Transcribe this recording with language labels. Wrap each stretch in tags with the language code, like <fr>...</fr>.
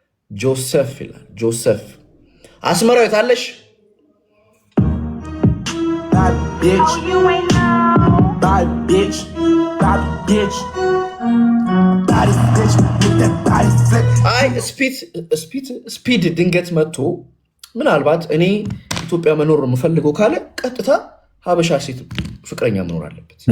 <am>ጆሴፍ ይላል። ጆሴፍ አስመራዊት አለሽ</am> <en>bad bitch. Oh, you ain't know. Bad bitch. Bad bitch. Bad bitch with that bad flip.</en> <am>አይ ስፒድ ድንገት መጥቶ ምናልባት እኔ ኢትዮጵያ መኖር የምፈልገው ካለ ቀጥታ ሀበሻ ሴት ፍቅረኛ መኖር አለበት።</am>